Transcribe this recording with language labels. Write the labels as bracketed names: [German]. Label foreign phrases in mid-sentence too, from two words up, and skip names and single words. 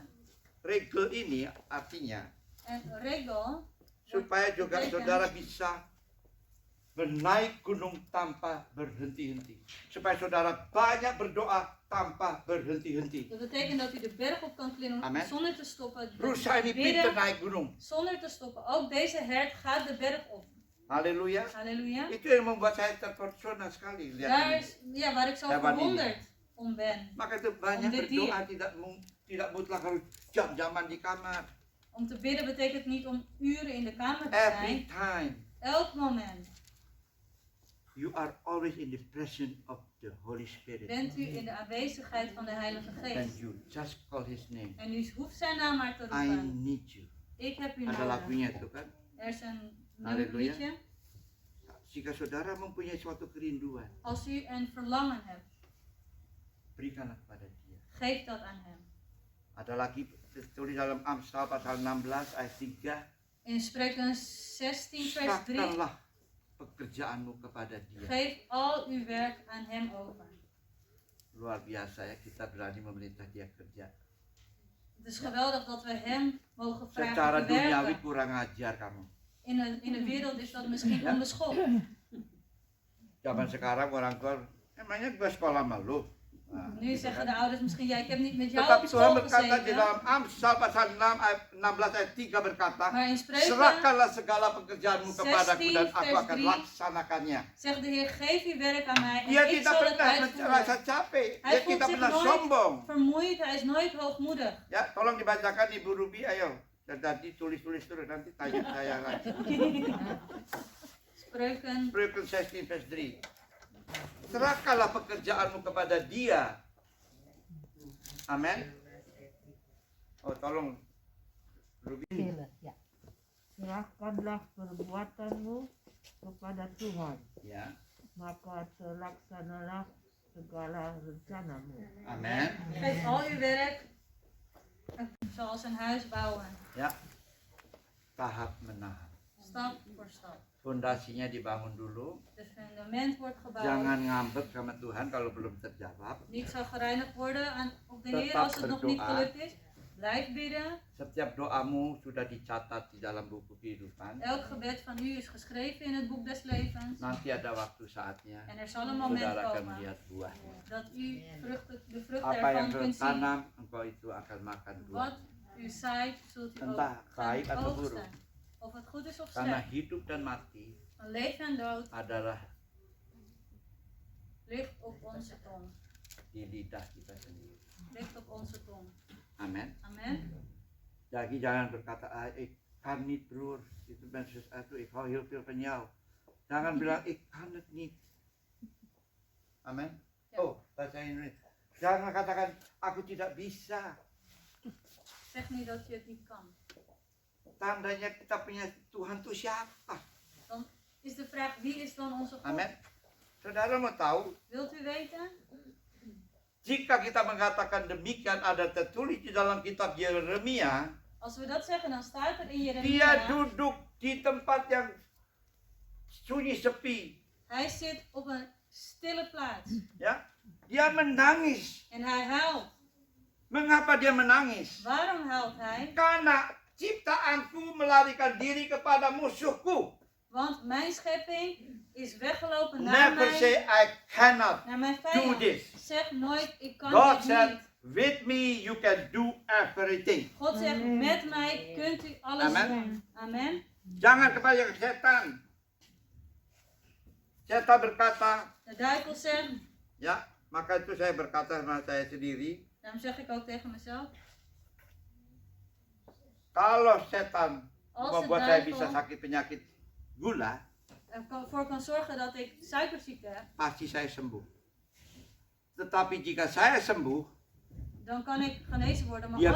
[Indonesian] Regel ini artinya [Dutch] En regel, [Indonesian] supaya juga [Dutch] betekent- [Indonesian] saudara bisa bernaik gunung tanpa berhenti-henti. Supaya saudara banyak berdoa tanpa berhenti-henti. [Dutch] dat betekent dat u de berg op kan klimmen Amen. zonder te stoppen. [Indonesian] Rusa ini pintar naik gunung. [Dutch] Zonder te stoppen. Ook deze hert gaat de berg op. Haleluya. Halleluja. [Indonesian] Itu yang membuat saya terpesona sekali lihat [Dutch] Daar [Indonesian] ini. [Dutch] is waar ik zo [Indonesian] Hewan ini. [Dutch] verwonderd om ben. [Indonesian] Maka itu banyak [Dutch] Om dit [Indonesian] berdoa tidak mutlak harus jam-jaman di kamar. [Dutch] Om te bidden betekent niet om uren in de kamer te [English] Every [Dutch] zijn. [English] time [Dutch] Elk moment [English] you are always in the presence of the Holy Spirit. [Dutch] bent u in de aanwezigheid van de Heilige [English] And [Dutch] Geest. [English] you just call His name. [Dutch] En u hoeft zijn naam maar te [English] I [Dutch] roepen. [English] need you. [Dutch] Ik heb u [Indonesian] Ada [Dutch] nodig. [Indonesian] lagunya itu kan. [Dutch] Er is een Halleluja. liedje. [Indonesian] Jika saudara mempunyai suatu kerinduan, [Dutch] Als u een verlangen hebt, [Indonesian] berikanlah kepada Dia. [Dutch] geef dat aan hem. [Indonesian] Ada lagi tertulis dalam Amsal pasal 16 ayat 3. [Dutch] In Spreuken 16 vers 3. [Indonesian] Serahkanlah pekerjaanmu kepada Dia. [Dutch] Geef al uw werk aan hem over. [Indonesian] Luar biasa ya, kita berani memerintah Dia kerja. [Dutch] Het is geweldig dat we hem mogen vragen [Indonesian] Secara [Dutch] te [Indonesian] duniawi [Dutch] werken. [Indonesian] kurang ajar kamu. [Dutch] In de wereld is dat misschien onbeschoft. [Indonesian] Zaman sekarang orang tua, emangnya gue sekolah sama lu? Nah, [Dutch] Nu [Indonesian] gitu [Dutch] zeggen [Indonesian] kan. [Dutch] de ouders misschien, ja, ik heb niet met jou [Indonesian] Tetapi [Dutch] op [Indonesian] Tuhan [Dutch] school [Indonesian] berkata di [Dutch] gezeten. [Indonesian] dalam Amsal pasal 6 ayat 16 ayat 3 berkata, [Dutch] Maar in Spreuken [Indonesian] serahkanlah segala pekerjaanmu kepadaku [Dutch] 16 [Indonesian] dan aku [Dutch] vers [Indonesian] akan [Dutch] 3. [Indonesian] laksanakannya. [Dutch] zegt de Heer, geef uw werk aan mij en [Indonesian] Dia [Dutch] ik [Indonesian] tidak [Dutch] zal het [Indonesian] pernah [Dutch] uitvoeren. [Indonesian] merasa capek, [Dutch] Hij [Indonesian] dia [Dutch] voelt [Indonesian] tidak [Dutch] zich [Indonesian] pernah [Dutch] nooit [Indonesian] sombong. [Dutch] vermoeid, hij is nooit hoogmoedig. [Indonesian] Ya, tolong dibacakan Ibu Ruby, ayo. Dan tadi tulis-tulis terus, nanti tanya saya lagi. [Dutch] Spreuken Spreuken 16 vers 3. [Indonesian] Serahkanlah pekerjaanmu kepada Dia. Amin. Oh, tolong Ruby. Ya. Serahkanlah perbuatanmu kepada Tuhan, Ya. maka terlaksanalah segala rencanamu. Amin. [Dutch] geeft al uw werk zoals een huis bouwen. [Indonesian] Ya. Tahap menahan. [Dutch] Stap voor stap. [Indonesian] Fondasinya dibangun dulu. [Dutch] Het fundament wordt gebouwd. [Indonesian] Jangan ngambek sama Tuhan kalau belum terjawab. [Dutch] Niet chagrijnig worden op de Heer [Indonesian] Tetap [Dutch] als het nog niet [Indonesian] berdoa. [Dutch] gelukt is. Blijf bidden. [Indonesian] Setiap doamu sudah dicatat di dalam buku kehidupan. [Dutch] Elk gebed van u is geschreven in het boek des levens. [Indonesian] Nanti ada waktu saatnya [Dutch] En er zal een moment [Indonesian] saudara akan [Dutch] komen [Indonesian] melihat buahnya. [Dutch] dat u de vrucht [Indonesian] Apa yang [Dutch] ervan [Indonesian] kau [Dutch] kunt zien. [Indonesian] tanam, engkau itu akan makan [Dutch] Wat [Indonesian] buah. [Dutch] u zaait, zult u ook [Indonesian] Entah baik [Dutch] gaan [Indonesian] atau buruk. [Dutch] oogsten. Of het goed is of [Indonesian] Karena [Dutch] slecht. [Indonesian] hidup dan mati [Dutch] Van leven en dood [Indonesian] adalah [Dutch] ligt op onze tong. di lidah kita sendiri. Ligt op onze tong. Amin. Amen. [Indonesian] Jadi jangan berkata, [Dutch] ik kan niet broer, itu ben sesuatu, ik hou heel veel van jou. [Indonesian] Jangan bilang, [Dutch] ik kan het niet. Amin. Ja. [Indonesian] Oh, bahasa Indonesia. Jangan katakan, aku tidak bisa. [Dutch] Zeg niet dat je het niet kan. [Indonesian] Tandanya kita punya Tuhan itu siapa? [Dutch] Dan is de vraag, wie is dan onze God? [Indonesian] Amin. Saudara mau tahu, [Dutch] Wilt u weten? [Indonesian] jika kita mengatakan demikian ada tertulis di dalam kitab Yeremia, [Dutch] Als we dat zeggen, dan staat er in [Indonesian] dia [Dutch] Jeremia. [Indonesian] duduk di tempat yang sunyi sepi, [Dutch] Hij zit op een stille plaats. [Indonesian] ya. Dia menangis. [Dutch] En hij huilt. [Indonesian] Mengapa dia menangis? [Dutch] Waarom huilt hij? [Indonesian] Karena ciptaanku melarikan diri kepada musuhku. [Dutch] Want mijn schepping is weggelopen naar [English] Never say [Dutch] mij. [English] I cannot [Dutch] Naar mijn [English] do [Dutch] vijand. [English] this. [Dutch] Zeg nooit, ik kan [English] God [Dutch] dit [English] said, [Dutch] niet. [English] with me you can do everything. [Dutch] God zegt, met mij kunt u alles Amen. doen. Amen. [Indonesian] Jangan kepada setan. Setan berkata, [Dutch] De duivel zegt, [Indonesian] ya, maka itu saya berkata sama saya sendiri, [Dutch] daarom zeg ik ook tegen mezelf. [Indonesian] kalau setan [Dutch] Als de [Indonesian] membuat saya bisa [Dutch] duivel [Indonesian] sakit penyakit gula, [Dutch] ervoor kan zorgen dat ik suikerziekte heb, [Indonesian] pasti saya sembuh. Tetapi jika saya sembuh, [Dutch] dan kan ik genezen worden. Maar